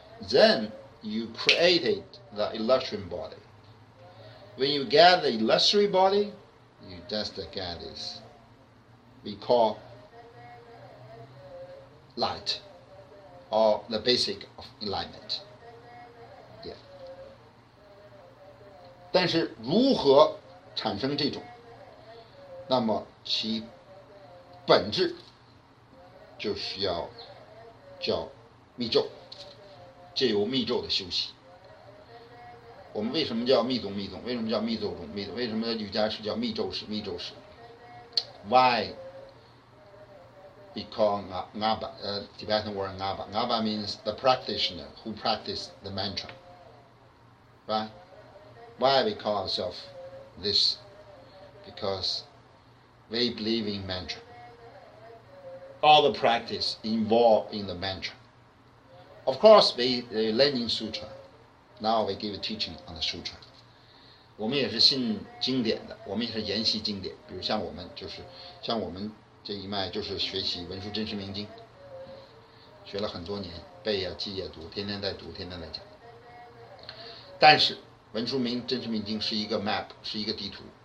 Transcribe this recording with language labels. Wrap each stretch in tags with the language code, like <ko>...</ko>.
<en>Then you created the illusory body. When you get the illusory body, you just get this we call light, or the basic of enlightenment. Yeah.</en> <zh>但是如何产生这种，那么其本质就是要叫密咒，借由密咒的修习。我们为什么叫密宗？为什么叫密咒宗？为什么瑜伽师叫密咒师？</zh> <en>Why we call Ngaba, Tibetan word Ngaba. Ngaba means the practitioner who practice the mantra. Right? Why we call ourselves this? Because we believe in mantra. All the practice involved in the mantra. Of course, we learn in sutra. Now we give a teaching on the sutra.</en> <zh>我们也是信经典的，我们也是研习经典。比如像我们这一脉就是学习文殊真实明经，学了很多年，背啊记啊读，天天在读，天天在讲。但是文殊真实明经是一个 map， 是一个地图，</zh>